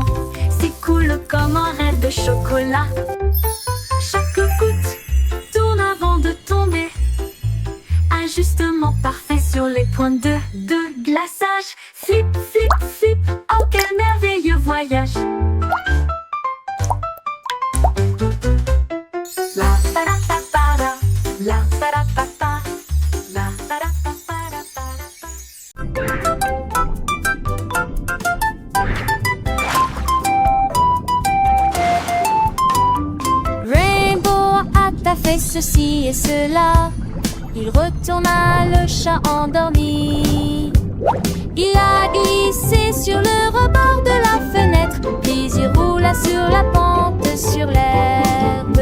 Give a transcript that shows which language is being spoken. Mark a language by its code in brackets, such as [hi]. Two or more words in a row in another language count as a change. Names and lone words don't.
[fr] S'écoule comme un rêve de chocolat. Chaque goutte tourne avant de tomber, ajustement parfait sur les points de glaçage. Flip, flip, flip, oh quel merveilleux voyage. La pa ra pa pa ra, la pa ra pa pa, la pa ra pa pa ra pa ra pa. Rainbow a fait ceci et cela. Il retourna le chat endormi. Il a glissé sur le rebord de la fenêtre, puis il roula sur la pente sur l'herbe.